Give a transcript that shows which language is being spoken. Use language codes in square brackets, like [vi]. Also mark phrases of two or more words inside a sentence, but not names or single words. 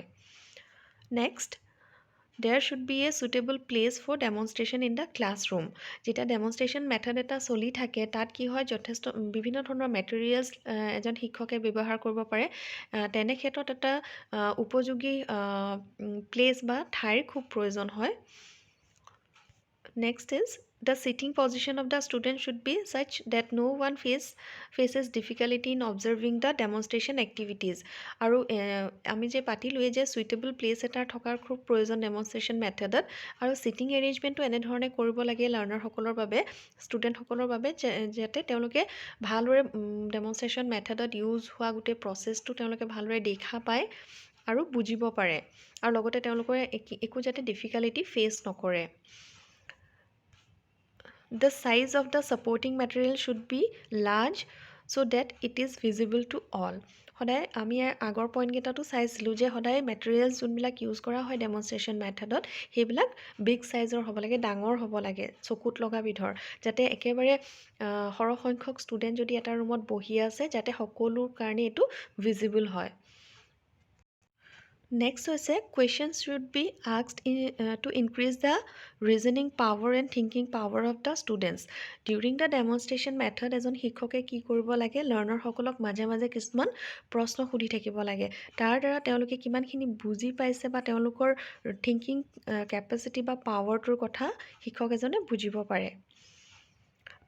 [en] next, there should be a suitable place for demonstration in the classroom. [as] যেতিয়া [en] demonstration method [as] এটা চলি থাকে, তাত কি হয়, যথেষ্ট বিভিন্ন ধৰণৰ মেটেৰিয়েলছ এজন শিক্ষকে ব্যৱহাৰ কৰিব পাৰে। তেনে ক্ষেত্ৰত এটা উপযোগী প্লেচ বা ঠাইৰ খুব প্ৰয়োজন হয়। [en] Next is the sitting position of the student should be such that no one faces difficulty in observing the demonstration activities. [as] আৰু আমি যে পাতিলোঁৱে যে [en] suitable place [as] এটাৰ থকাৰ খুব প্ৰয়োজন [en] demonstration method. [as] আৰু ছিটিং এৰেঞ্জমেণ্টটো এনেধৰণে কৰিব লাগে লাৰ্ণাৰসকলৰ বাবে, ষ্টুডেণ্টসকলৰ বাবে, যাতে তেওঁলোকে ভালদৰে [en] demonstration method [as] ইউজ হোৱা গোটেই প্ৰচেছটো তেওঁলোকে ভালদৰে দেখা পায় আৰু বুজিব পাৰে, আৰু লগতে তেওঁলোকে একো যাতে [en] difficulty face [as] নকৰে। [en] The size of the supporting material should be large so that it is visible to all. [as] সদায় আমি আগৰ পইণ্টকেইটাতো চাইছিলোঁ যে সদায় মেটেৰিয়েলছ যোনবিলাক ইউজ কৰা হয় [en] demonstration method, [as] সেইবিলাক [en] big size [as] হ'ব লাগে, ডাঙৰ হ'ব লাগে, চকুত লগা বিধৰ, যাতে একেবাৰে সৰহ সংখ্যক ষ্টুডেণ্ট যদি এটা ৰুমত বহি আছে, যাতে সকলোৰ কাৰণে এইটো ভিজিবল হয়। [en] next is questions should be asked to increase the reasoning power and thinking power of the students. during the demonstration method [as] এজন শিক্ষকে কি কৰিব লাগে, লাৰ্ণাৰসকলক মাজে মাজে কিছুমান প্ৰশ্ন সুধি থাকিব লাগে। তাৰ দ্বাৰা তেওঁলোকে কিমানখিনি বুজি পাইছে বা তেওঁলোকৰ [en] thinking capacity [as] বা পাৱাৰটোৰ কথা শিক্ষক এজনে বুজিব পাৰে।